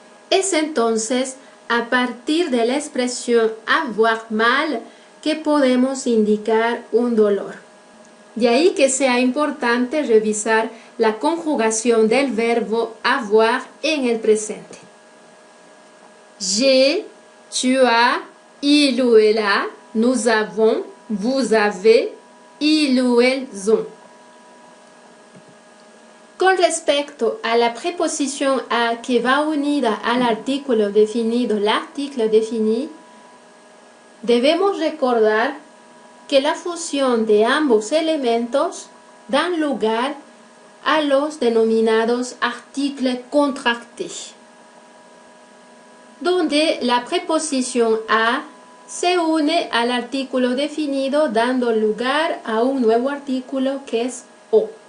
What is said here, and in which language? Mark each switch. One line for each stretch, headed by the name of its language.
Spanish: Es entonces a partir de la expresión avoir mal que podemos indicar un dolor. De ahí que sea importante revisar la conjugación del verbo avoir en el presente.
French: J'ai, tu as, il ou elle a, nous avons, vous avez, il ou elles ont.
Spanish: Con respecto a la preposición a que va unida al artículo definido, l'article défini, debemos recordar que la fusión de ambos elementos dan lugar a los denominados articles contractés, donde la preposición a se une al artículo definido dando lugar a un nuevo artículo que es o.